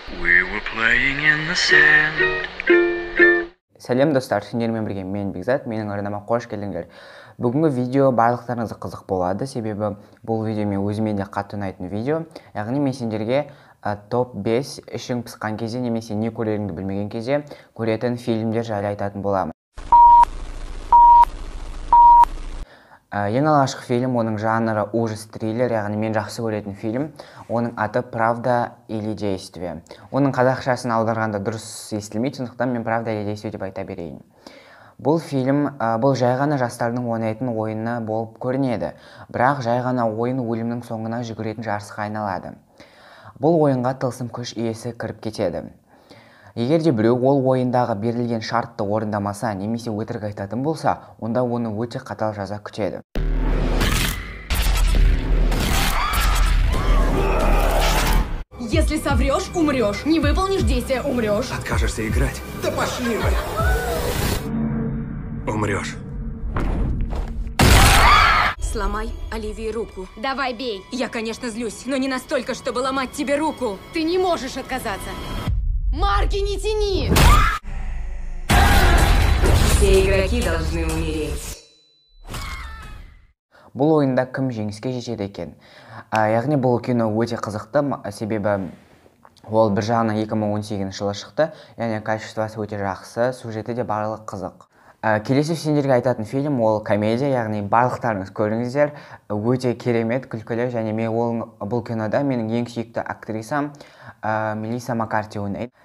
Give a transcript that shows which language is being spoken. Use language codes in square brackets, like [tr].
[en] We were playing in the sand. [kk] Сәлем достар, сендермен бірге мен Бекзат, менің арнама қош келдіңдер. Бүгінгі видео барлықтарыңызға қызық болады, себебі бұл видео мен өзіме де қатты ұнайтын видео. Яғни мен сендерге топ 5 ішің пысқан кезде немесе не көреріңді білмеген кезде көретін фильмдер жайлы айтатын боламын. Ең алғашқы фильм, оның жанры ужас триллер, яғни мен жақсы көретін фильм. Оның аты «Правда или действие». Оның қазақшасын аударғанда дұрыс естілмейді, сондықтан мен «Правда или действие» деп айта берейін. Бұл фильм, бұл жай ғана жастардың ойнайтын ойыны болып көрінеді. Бірақ жай ғана ойын өлімнің соңына жүгіретін жарысқа айналады. Бұл ойынға тылсым күш иесі кіріп кетеді. Егер де біреу ол ойындағы берілген шартты орындамаса немесе өтірік айтатын болса, онда оны өте қатал жаза күтеді. [ru] Если соврешь, умрешь. Не выполнишь действие, умрешь. Откажешься играть? Да пошли вы! Умрешь. Сломай Оливии руку. Давай, бей. Я, конечно, злюсь, но не настолько, чтобы ломать тебе руку. Ты не можешь отказаться. Марки не тяни! Все игроки должны умереть. [kk] Бұл ойында кім жеңіске жетеді екен? Яғни бұл кино өте қызықты, себебі ол бір жағынан 2018 жылы шықты, яғни качествосы өте жақсы, сюжеті де барлық қызық. Келесі сендерге айтатын фильм ол комедия, яғни барлықтарыңыз көріңіздер, өте керемет, күлкілі, және бұл кинода менің ең сүйікті актрисам Мелисса Маккарти ойнайды.